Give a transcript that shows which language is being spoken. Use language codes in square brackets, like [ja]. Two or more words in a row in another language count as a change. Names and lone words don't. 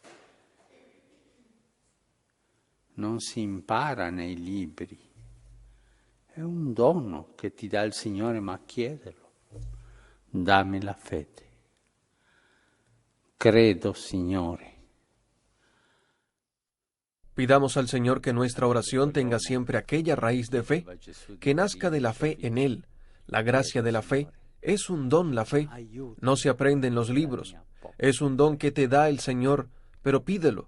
[it] Non si impara nei libri. È un dono che ti dà il Signore, ma chiedelo. Dammi la fede. Credo, Signore. [es] Pidamos al Señor que nuestra oración tenga siempre aquella raíz de fe, que nazca de la fe en Él. La gracia de la fe es un don, la fe. No se aprende en los libros. Es un don que te da el Señor, pero pídelo.